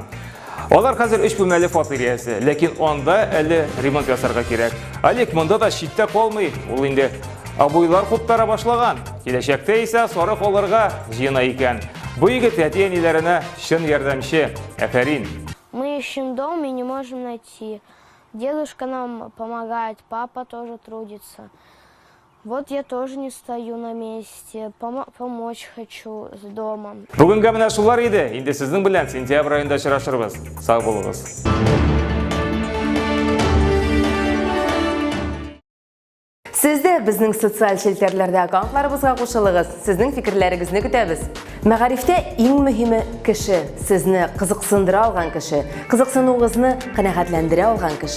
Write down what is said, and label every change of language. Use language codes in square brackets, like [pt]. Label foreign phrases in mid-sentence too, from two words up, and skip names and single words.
[tt] Алар хәзер 3 бүлмәле фатир иясе, ләкин анда әле ремонт ясарга кирәк. Алик монда да читтә калмый, ул инде абыйлар куптара башлаган. Киләчәктә исә сарык алырга җыена икән. Бу егет әти-әниләренә чын ярдәмче. Афәрин. [ru] Мы ищем дом и не можем найти. Дедушка нам помогает, папа тоже трудится. Вот я тоже не стою на месте, помочь хочу с домом. [tt] Бүгенге менә шулар иде. Инде сезнең белән сентябрь аенда очрашырбыз. Сау булыгыз. Сез дә безнең социаль челтәрләрдә аккаунтларыбызга кушылыгыз. Сезнең фикерләрегезне көтәбез. Мәгарифтә иң мөһиме кеше, сезне кызыксындыра алган кеше, кызыксынуыгызны канәгатьләндерә алган кеше.